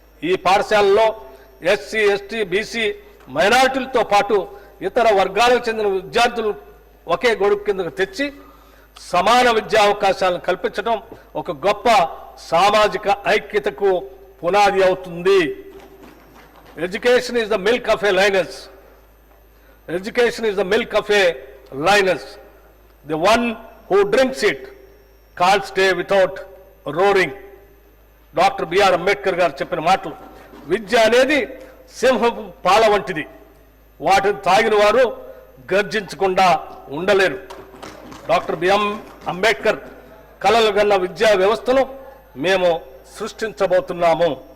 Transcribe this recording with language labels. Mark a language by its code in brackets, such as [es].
[te] ఈ పాఠశాలలో SC, ST, BC, మైనారిటీలతో పాటు ఇతర వర్గాలకు చెందిన విద్యార్థులు ఒకే గొడుగు కిందకు తెచ్చి సమాన విద్యా అవకాశాలను కల్పించడం ఒక గొప్ప సామాజిక ఐక్యతకు పునాది అవుతుంది. [en] Education is the milk of a lioness. Education is the milk of a lioness. The one who drinks it can't stay without roaring. [te] Doctor BR Ambedkar గారు చెప్పిన మాటలు. విద్య అనేది సింహపు పాల వంటిది. వాటిని తాగిన వారు గర్జించకుండా ఉండలేరు. డాక్టర్ బిఎం అంబేద్కర్ కలలు గన్న విద్యా వ్యవస్థను మేము సృష్టించబోతున్నాము.